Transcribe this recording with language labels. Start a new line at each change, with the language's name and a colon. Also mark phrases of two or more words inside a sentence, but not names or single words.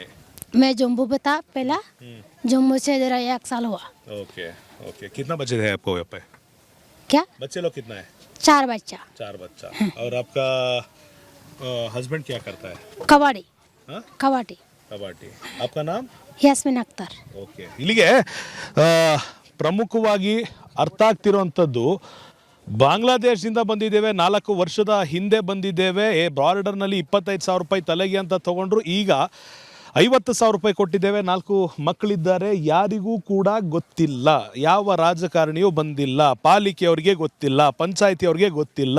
Hindi: मैं जम्मू पे था पहला, जम्मू से जरा 1 साल हुआ। ओके। ओके। कितना बच्चे थे आपको यहाँ पे? क्या? बच्चे लोग कितना है? 4 बच्चा। 4 बच्चा। और आपका हस्बैंड क्या करता है? कबाड़ी। हाँ? कबाड़ी। ಕಬಡ್ಡಿ. आपका नाम? ಯಾಸ್ಮಿನ್ ಅಖ್ತರ್.
Kannada: ಓಕೆ. ಇಲ್ಲಿಗೆ ಪ್ರಮುಖವಾಗಿ ಅರ್ಥ ಆಗ್ತಿರುವಂಥದ್ದು, ಬಾಂಗ್ಲಾದೇಶದಿಂದ ಬಂದಿದ್ದೇವೆ, 4 ವರ್ಷದ ಹಿಂದೆ ಬಂದಿದ್ದೇವೆ, ಬಾರ್ಡರ್ನಲ್ಲಿ 25,000 ರೂಪಾಯಿ ತಲೆಗೆ ಅಂತ ತಗೊಂಡ್ರು, ಈಗ 50,000 ರೂಪಾಯಿ ಕೊಟ್ಟಿದ್ದೇವೆ, 4 ಮಕ್ಕಳಿದ್ದಾರೆ, ಯಾರಿಗೂ ಕೂಡ ಗೊತ್ತಿಲ್ಲ, ಯಾವ ರಾಜಕಾರಣಿಯೂ ಬಂದಿಲ್ಲ, ಪಾಲಿಕೆಯವರಿಗೆ ಗೊತ್ತಿಲ್ಲ, ಪಂಚಾಯಿತಿಯವರಿಗೆ ಗೊತ್ತಿಲ್ಲ.